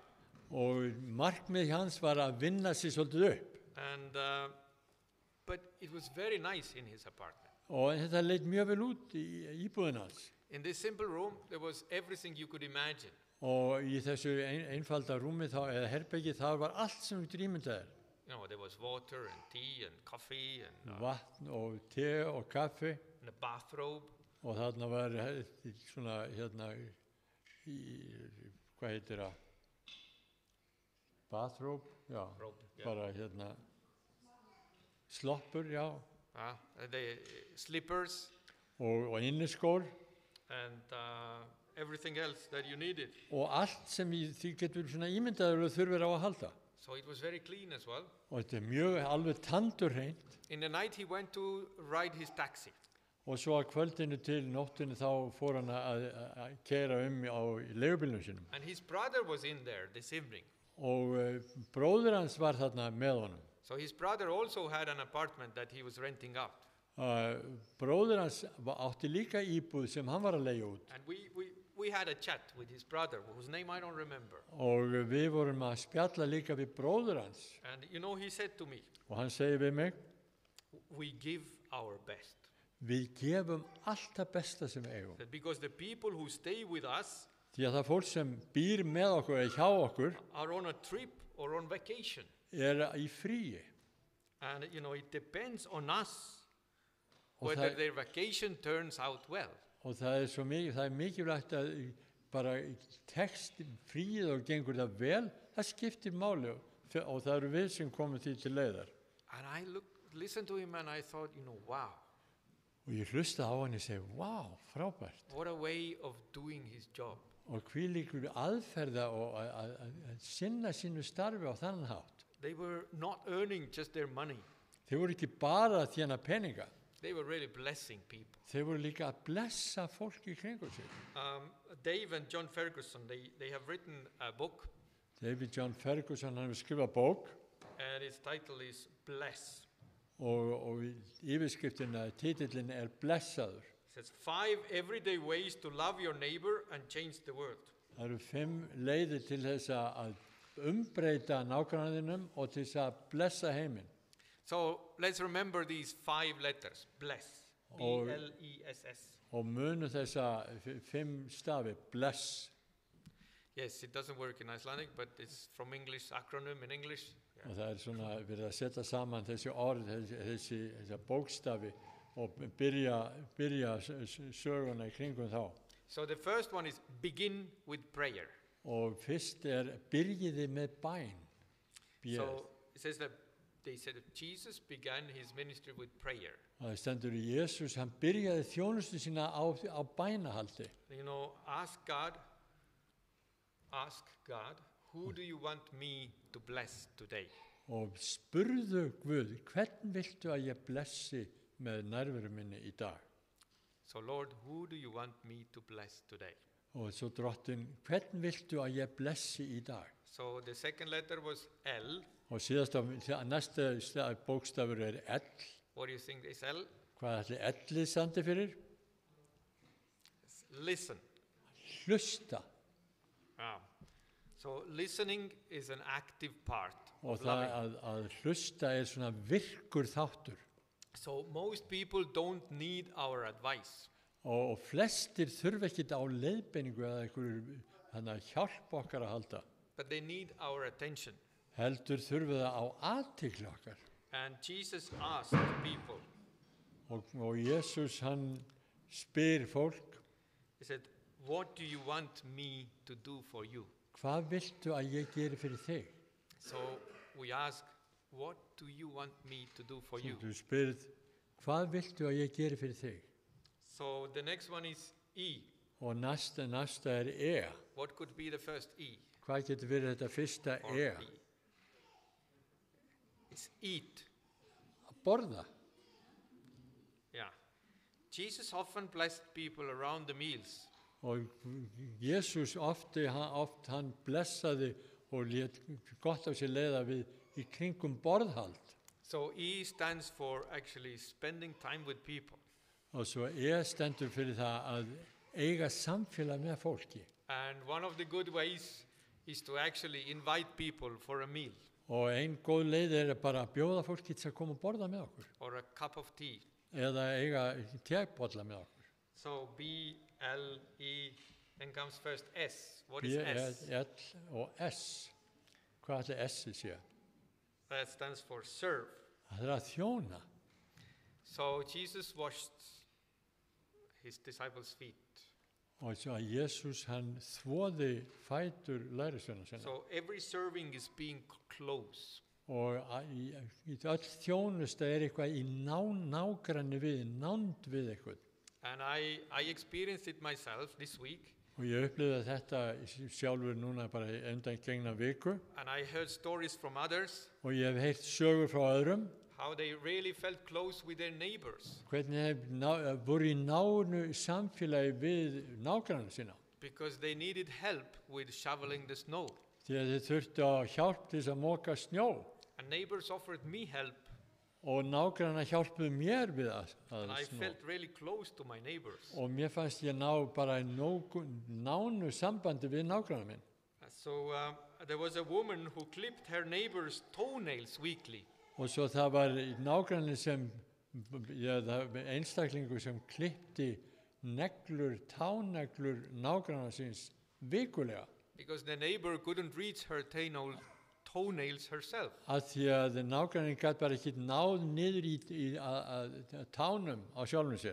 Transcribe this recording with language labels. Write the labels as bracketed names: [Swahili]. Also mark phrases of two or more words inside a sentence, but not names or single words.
[Icelandic] Og markmið hans var að vinna sig svolítið upp. [English] And but it was very nice in his apartment. [Icelandic] Og þetta leit mjög vel út í íbúðin hans. [English] In this simple room, there was everything you could imagine. [Icelandic] Og í þessu einfalda rúmi eða herbergi það var allt sem þú ímyndaðir. [English] There was water and tea and coffee and [Icelandic] Vatn og te og kaffi. [English] a bathrobe. [Icelandic] Og þarna var svona hvað heitir það? Bathrobe, já. [English] Robe, yeah. [Icelandic] Bara sloppur, já. [English] The slippers [Icelandic] Og inniskór. [English] and everything else that you needed. [Icelandic] Og allt sem því getur svona ímyndaður og þurfir á að halda. [English] So it was very clean as well. [Icelandic] Og þetta mjög alveg tandurhreint. [English] In the night, he went to ride his taxi. [Icelandic] Og svo að kvöldinu til nóttinu þá fór hann að keyra á leigubílnum sínum. [English] And his brother was in there this evening. [Icelandic] Og bróðir hans var þarna með honum. [English] So his brother also had an apartment that he was renting out. [Icelandic] Bróðir hans átti líka íbúð sem hann var að leigja út. [English] And we had a chat with his brother, whose name I don't remember. [Icelandic] Og við vorum að spjalla líka við bróðir hans. [English] And he said to me, [Icelandic] Og hann segir við mig, [English] we give our best. [Icelandic] við gefum allt það besta sem við eigum. [English] That because the people who stay with us [Icelandic] Því að það fólk sem býr með okkur eða hjá okkur [English] are on a trip or on vacation. [Icelandic] í fríi. [English] And, it depends on us [Icelandic] Og [English] whether [Icelandic] það, [English] their vacation turns out well. [Icelandic] og það er mikilvægt að bara tekst fríið og gengur það vel, það skiptir máli og það eru við sem komum því til leiðar. [English] And I listened to him and I thought, wow. [Icelandic] Og ég hlusta á hann og segi, wow, frábært. [English] What a way of doing his job. [Icelandic] Og hvílíkur aðferða og að sinna sínu starfi á þann hátt. [English] They were not earning just their money. [Icelandic] Þeir voru ekki bara að þjána peninga. [English] They were really blessing people. [Icelandic] Þeir voru líka að blessa fólki í kringum sig. [English] Dave and John Ferguson, they have written a book. [Icelandic] David John Ferguson, hann hefur skrifað bók. [English] And its title is Bless. [Icelandic] Og yfirskriftina, titillin blessaður. [English] It says 5 everyday ways to love your neighbor and change the world. [Icelandic] Það eru 5 leiðir til þess að umbreyta nágrannanum og til þess að blessa heiminn. [English] So let's remember these 5 letters. Bless. B-L-E-S-S. [Icelandic] Og munu þessa 5 stafi, bless. [English] Yes, it doesn't work in Icelandic, but it's from English, acronym in English. [Icelandic] Og það svona verið að setja saman þessi orð, þessi bókstafi og byrja söguna í kringum þá. [English] So the first one is begin with prayer. [Icelandic] Og fyrst byrjiði með bæn. [English] So it says that they said that Jesus began his ministry with prayer. [Icelandic] Og það stendur í Jesús, hann byrjaði þjónustu sína á bænahaldi. [English] You know, ask God, who do you want me to bless today? [Icelandic] Og spurðu Guð, hvern viltu að ég blessi með nærveru minni í dag? [English] So Lord, who do you want me to bless today? [Icelandic] Og svo drottin, hvern viltu að ég blessi í dag? [English] So the second letter was L. [Icelandic] Og næsta bókstafur L. [English] What do you think is L? [Icelandic] Hvað ætli L-ið standi fyrir? [English] Listen. [Icelandic] Hlusta. [English] So listening is an active part [Icelandic] Og [English] of [Icelandic] það [English] loving. [Icelandic] að hlusta svona virkur þáttur. [English] So most people don't need our advice. [Icelandic] Og flestir þurfa ekkit á leiðbeiningu eða einhverju hjálp okkar að halda. [English] But they need our attention. [Icelandic] Heldur þurfa það á athygli okkar. [English] And Jesus asked people, [Icelandic] Og Jesús hann spyr fólk, [English] he said, what do you want me to do for you? [Icelandic] hvað viltu að ég geri fyrir þig? [English] So we ask, what do you want me to do for you? [Icelandic] Þú spyrð, hvað viltu að ég geri fyrir þig? [English] So the next one is E. [Icelandic] Og næsta [English] What could be the first E? [Icelandic] Hvað getur verið þetta fyrsta [English] Or E? It's eat. [Icelandic] Að borða. [English] Yeah. Jesus often blessed people around the meals. [Icelandic] Og Jesús hann blessaði og lét gott af sér leiða við í kringum borðhald. [English] So E stands for actually spending time with people. [Icelandic] Og svo stendur fyrir það að eiga samfélag með fólki. [English] And one of the good ways is to actually invite people for a meal [Icelandic] Og ein góð leið bara að bjóða fólki til að koma og borða með okkur. [English] or a cup of tea. [Icelandic] Eða eiga tebolla með okkur. [English] So B, L, E, then comes first S. What is B, S? [Icelandic] L og S. Hvað ætli S-ið sé? [English] That stands for serve. [Icelandic] Það að þjóna. [English] So Jesus washed his disciples' feet. [Icelandic] Og svo að Jesús hann þvoði fætur lærisveina sinna. [English] So every serving is being close. [Icelandic] Og í öll þjónusta eitthvað í nágranni við, nánd við eitthvað. [English] And I experienced it myself this week. [Icelandic] Og ég upplifði þetta sjálfur núna bara undan gengna viku. [English] And I heard stories from others, [Icelandic] Og ég hef heyrt sögur frá öðrum. [English] how they really felt close with their neighbors. [Icelandic] Hvernig voru í nánu samfélagi við nágranna sína. [English] Because they needed help with shoveling the snow. [Icelandic] Því að þið þurftu að hjálp til þess að moka snjó. [English] And neighbors offered me help, [Icelandic] Og nágranna hjálpuðu mér við [English] and I [Icelandic] snjó. [English] felt really close to my neighbors. [Icelandic] Og mér fannst ég ná bara nánu sambandi við nágranna minn. [English] So there was a woman who clipped her neighbor's toenails weekly. [Icelandic] Og svo það var nágranni einstaklingur sem klippti táneglur nágranna síns vikulega. [English] Because the neighbor couldn't reach her toenails herself. [Icelandic] Af því að nágrannin gat bara ekki náð niður í tánum á sjálfum sér.